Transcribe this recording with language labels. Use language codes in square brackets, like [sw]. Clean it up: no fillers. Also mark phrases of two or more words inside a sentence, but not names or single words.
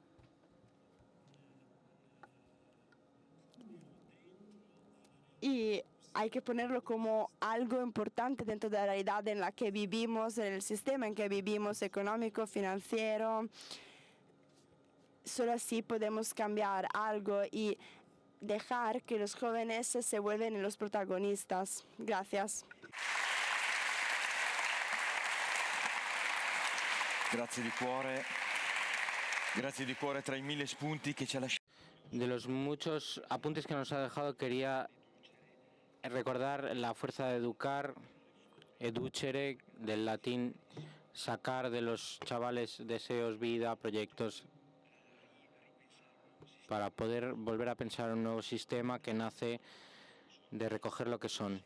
[es] Y hay que ponerlo como algo importante dentro de la realidad en la que vivimos, en el sistema en que vivimos, económico, financiero. Solo así podemos cambiar algo y dejar que los jóvenes se vuelvan los protagonistas. Gracias. [it] Grazie di cuore tra i 1000 spunti che ci ha lasciato. [es] De los muchos apuntes que nos ha dejado, quería recordar la fuerza de educar, educere, del latín sacar de los chavales deseos, vida, proyectos, para poder volver a pensar un nuevo sistema que nace de recoger lo que son.